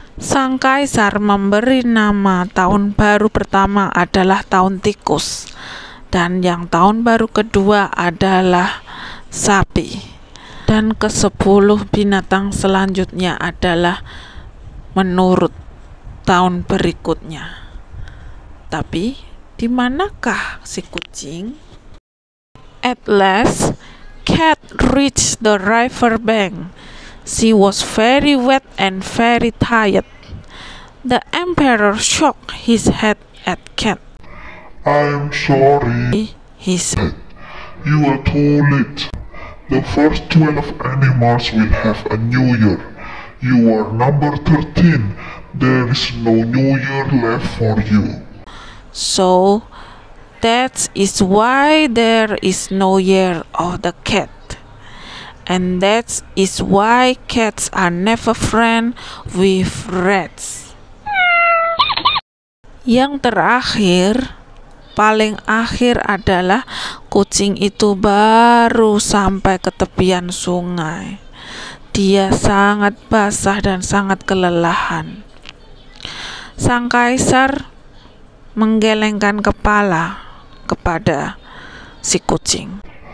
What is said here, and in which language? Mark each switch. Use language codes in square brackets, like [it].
[id] Sang kaisar memberi nama tahun baru pertama adalah tahun tikus, dan yang tahun baru kedua adalah sapi, dan ke-10 binatang selanjutnya adalah menurut tahun berikutnya. Tapi di manakah si kucing? [en] At last, Cat reached the river bank. She was very wet and very tired. The emperor shook his head at Cat. "I'm sorry," he said. "You are too late. The first 12 animals will have a new year. You are number 13. There is no new year left for you." So that is why there is no year of the cat. And that is why cats are never friends with rats. [id] Yang terakhir, paling akhir adalah kucing itu baru sampai ke tepian sungai. Dia sangat basah dan sangat kelelahan. Sang kaisar menggelengkan kepala kepada si kucing.